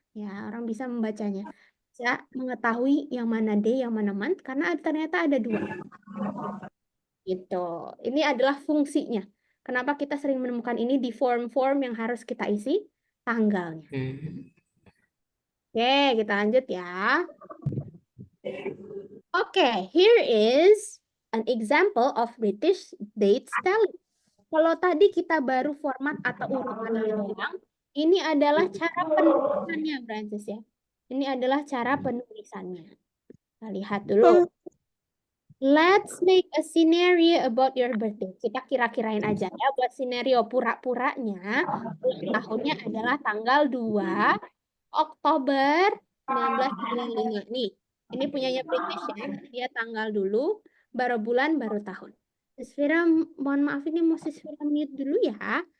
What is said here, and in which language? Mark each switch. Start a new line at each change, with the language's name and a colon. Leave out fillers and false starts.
Indonesian: Ya, orang bisa membacanya. Bisa mengetahui yang mana day, yang mana month, karena ternyata ada 2. Gitu. Ini adalah fungsinya. Kenapa kita sering menemukan ini di form-form yang harus kita isi tanggalnya. Oke, kita lanjut ya.
English: Oke, here is an example of British date spelling.
Indonesian: Kalau tadi kita baru format atau urutannya doang, ini adalah cara penulisannya, Francis ya. Ini adalah cara penulisannya. Kita lihat dulu.
English: Let's make a scenario about your birthday.
Indonesian: Kita kira-kirain aja ya, buat scenario pura-puranya. Tahunnya adalah tanggal 2 Oktober 1995. Nih, ini punyanya British ya. Dia tanggal dulu, baru bulan, baru tahun. Sisvira, mohon maaf ini mau Sisvira mute dulu ya.